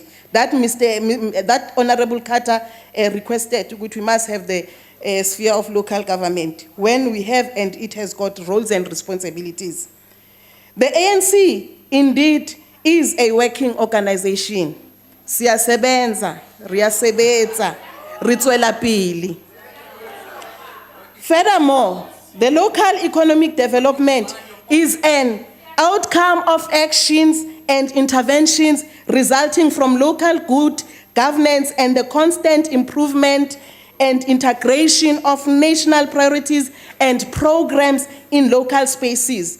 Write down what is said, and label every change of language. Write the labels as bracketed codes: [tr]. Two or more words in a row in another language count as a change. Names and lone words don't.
[en] That that Honorable Carter requested, which we must have the sphere of local government, when we have, and it has got roles and responsibilities. The ANC indeed is a working organization. [zu] Siyasebenza, riyasebenza. [st] re tswela pele. [en] Furthermore, the local economic development is an outcome of actions and interventions resulting from local good governance and the constant improvement and integration of national priorities and programs in local spaces.